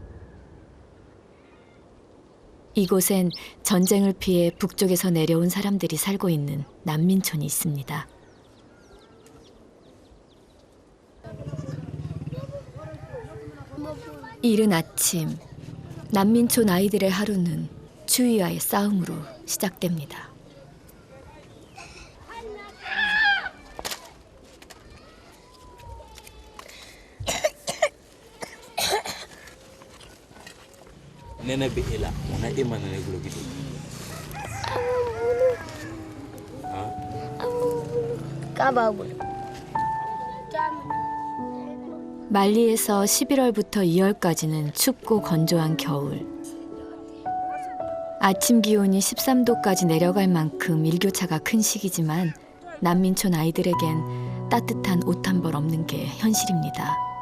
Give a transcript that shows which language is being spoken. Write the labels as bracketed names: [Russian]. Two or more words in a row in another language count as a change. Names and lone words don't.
[Korean] 이곳엔 전쟁을 피해 북쪽에서 내려온 사람들이 살고 있는 난민촌이 있습니다. 이른 아침, 난민촌 아이들의 하루는 추위와의 싸움으로 시작됩니다. Nene behela, ona emana ne gulo gitu. 까바고. 말리에서 11월부터 2월까지는 춥고 건조한 겨울. 아침 기온이 13도까지 내려갈 만큼 일교차가 큰 시기지만 난민촌 아이들에겐 따뜻한 옷 한 벌 없는 게 현실입니다.